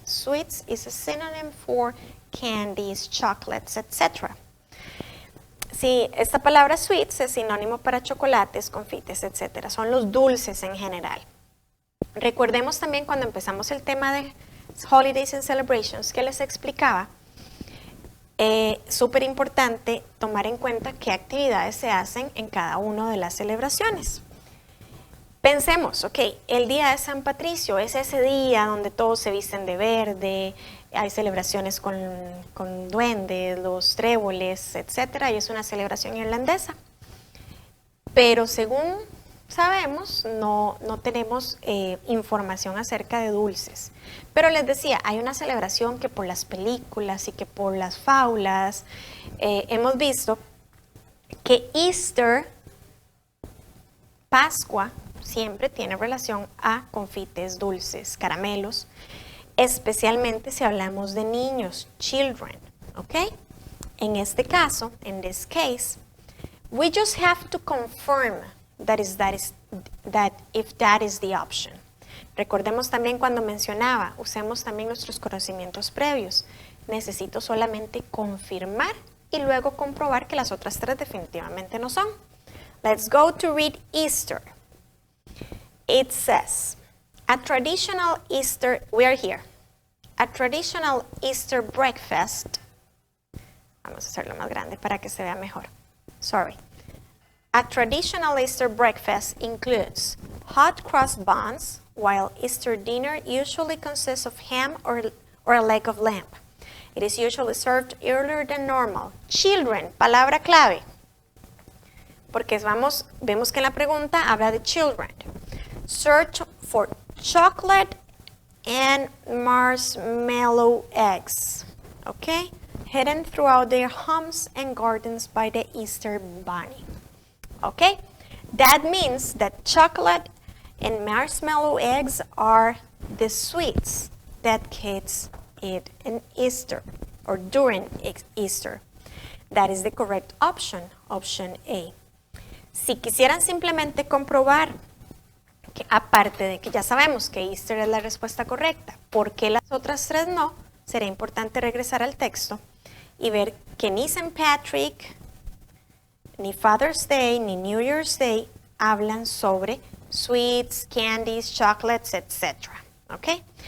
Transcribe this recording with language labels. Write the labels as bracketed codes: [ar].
[en] Sweets is a synonym for candies, chocolates, etc. [es] Sí, esta palabra sweets es sinónimo para chocolates, confites, etc. Son los dulces en general. Recordemos también cuando empezamos el tema de [en] holidays and celebrations [es] que les explicaba, súper importante tomar en cuenta qué actividades se hacen en cada una de las celebraciones. Pensemos, ok, el día de San Patricio es ese día donde todos se visten de verde, hay celebraciones con duendes, los tréboles, etc. Y es una celebración irlandesa. Pero según sabemos, no tenemos información acerca de dulces. Pero les decía, hay una celebración que por las películas y que por las fábulas hemos visto que Easter, Pascua, siempre tiene relación a confites, dulces, caramelos, especialmente si hablamos de niños, children, ¿ok? En este caso, [en] in this case, we just have to confirm that if that is the option. [es] Recordemos también cuando mencionaba, usemos también nuestros conocimientos previos. Necesito solamente confirmar y luego comprobar que las otras 3 definitivamente no son. [en] Let's go to read Easter. It says, a traditional Easter, we are here. A traditional Easter breakfast. [es] Vamos a hacerlo más grande para que se vea mejor. [en] Sorry. A traditional Easter breakfast includes hot crust buns, while Easter dinner usually consists of ham or a leg of lamb. It is usually served earlier than normal. [es] Children, palabra clave. Porque vemos que en la pregunta habla de children. [en] Search for chocolate and marshmallow eggs. Okay? Hidden throughout their homes and gardens by the Easter bunny. Okay? That means that chocolate and marshmallow eggs are the sweets that kids eat in Easter or during Easter. That is the correct option, option A. [es] Si quisieran simplemente comprobar que aparte de que ya sabemos que Easter es la respuesta correcta, ¿por qué las otras 3 no? Será importante regresar al texto y ver que ni St. Patrick, ni Father's Day, ni New Year's Day hablan sobre [en] sweets, candies, chocolates, [es] etc. ¿Ok?